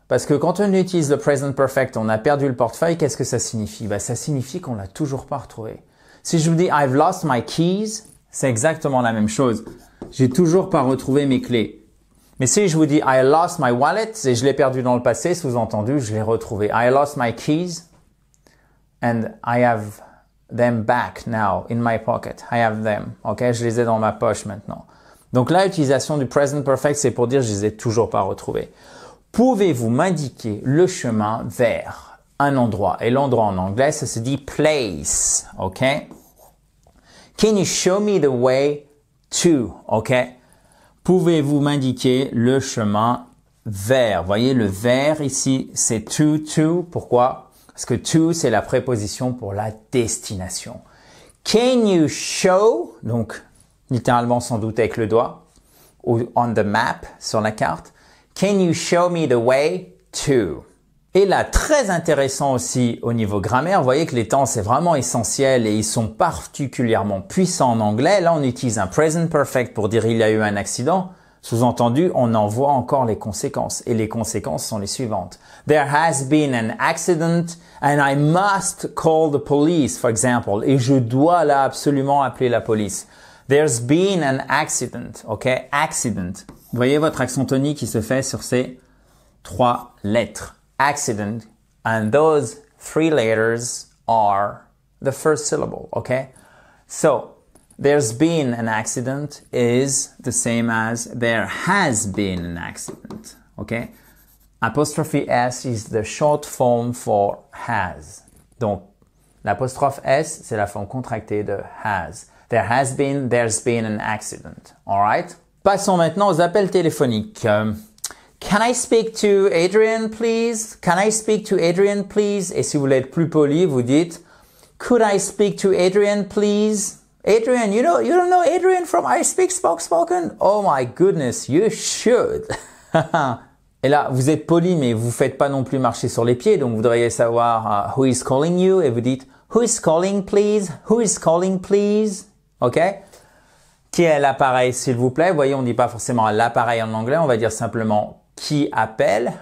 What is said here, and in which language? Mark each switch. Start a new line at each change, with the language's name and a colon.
French: Parce que quand on utilise le present perfect, on a perdu le portefeuille. Qu'est-ce que ça signifie? Ça signifie qu'on l'a toujours pas retrouvé. Si je vous dis
English: I've lost my keys,
French: c'est exactement la même chose. J'ai toujours pas retrouvé mes clés. Mais si je vous dis
English: I lost my wallet
French: et je l'ai perdu dans le passé, sous-entendu, je l'ai retrouvé.
English: I lost my keys and I have them back now in my pocket. I have them.
French: Ok, je les ai dans ma poche maintenant. Donc là, l'utilisation du present perfect, c'est pour dire je les ai toujours pas retrouvés. Pouvez-vous m'indiquer le chemin vers un endroit? Et l'endroit en anglais, ça se dit place. Ok?
English: Can you show me the way to?
French: Ok? Pouvez-vous m'indiquer le chemin vers? Voyez, le vers ici, c'est to. Pourquoi? Parce que to, c'est la préposition pour la destination.
English: Can you show?
French: Donc, littéralement sans doute avec le doigt, ou
English: on the map,
French: sur la carte.
English: Can you show me the way to?
French: Et là, très intéressant aussi au niveau grammaire, vous voyez que les temps c'est vraiment essentiel et ils sont particulièrement puissants en anglais. Là, on utilise un present perfect pour dire il y a eu un accident. Sous-entendu, on en voit encore les conséquences. Et les conséquences sont les suivantes.
English: There has been an accident and I must call the police, for example.
French: Et je dois là absolument appeler la police.
English: There's been an accident, ok? Accident.
French: Vous voyez votre accent tonique qui se fait sur ces 3 lettres.
English: Accident, and those 3 letters are the first syllable, okay? So, there's been an accident is the same as there has been an accident, okay? Apostrophe S is the short form for has.
French: Donc, l'apostrophe S, c'est la forme contractée de has.
English: There has been, there's been an accident, alright?
French: Passons maintenant aux appels téléphoniques.
English: Can I speak to Adrian, please? Can I speak to Adrian, please?
French: Et si vous voulez être plus poli, vous dites,
English: could I speak to Adrian, please? Adrian, you don't know Adrian from I Speak Spoken? Oh my goodness, you should.
French: Et là, vous êtes poli, mais vous faites pas non plus marcher sur les pieds, donc vous devriez savoir
English: who is calling you,
French: et vous dites,
English: who is calling, please? Who is calling, please?
French: OK? Qui est l'appareil, s'il vous plaît? Vous voyez, on ne dit pas forcément l'appareil en anglais, on va dire simplement qui appelle.